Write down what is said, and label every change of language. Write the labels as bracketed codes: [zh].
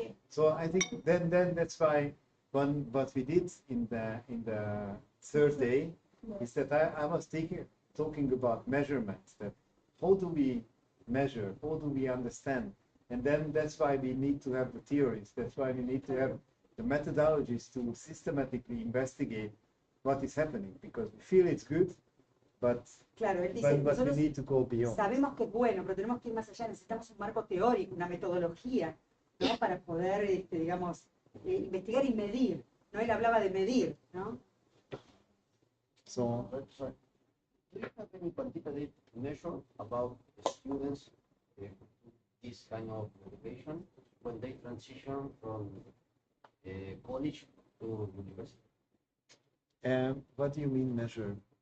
[en] So I think then that's why what we did in the third day is that I was talking about measurements, that how do we measure, how do we understand, and then that's why we need to have the theories, that's why we need to have the methodologies to systematically investigate what is happening, because we feel it's good, but [es] Claro, él dice, [en] but we [es] nosotros [en] need to go beyond. [es] sabemos que es bueno, pero tenemos que ir más allá, necesitamos un marco teórico, una metodología, ¿no? Para poder, digamos, investigar y medir, ¿no? Él hablaba de medir, ¿no? [en] So Do you have any quantitative measure about the students this kind of education when they transition from college to university? what do you mean measure?